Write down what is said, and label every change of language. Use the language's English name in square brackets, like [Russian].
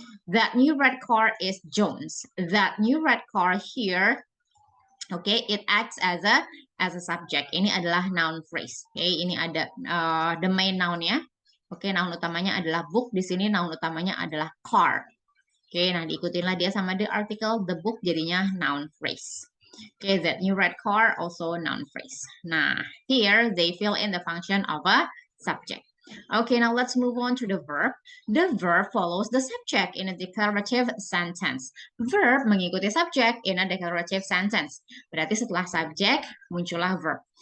[English] That new red car is Jones. That new red car here, okay, it acts as a subject. [Indonesian] Ini adalah noun phrase. Okay, ini ada the main noun-nya. Oke, noun utamanya adalah book. Di sini noun utamanya adalah car. Oke, nah diikutinlah dia sama the article, the book jadinya noun phrase. [English] Oke, that new red car also noun phrase. Nah, here they fill in the function of a subject. Okay, now let's move on to the verb. The verb follows the subject in a declarative sentence. [Indonesian] Verb mengikuti subject [English] in a declarative sentence. [Indonesian] Berarti setelah subject, muncullah verb.